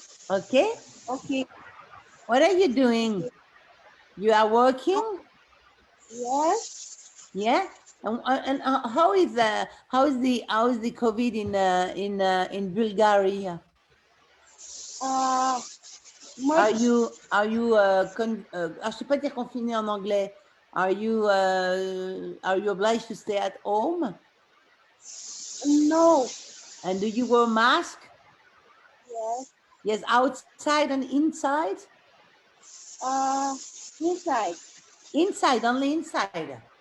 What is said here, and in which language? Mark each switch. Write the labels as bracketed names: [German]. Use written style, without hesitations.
[English] Okay. What are you doing? You are working? Yes. Yeah. And how is the COVID in Bulgaria? Are you [French] je sais pas dire confiné en anglais. [English] Are you obliged to stay at home? No. And do you wear a mask? Yes. Yes, outside and inside? Inside. Inside, only inside.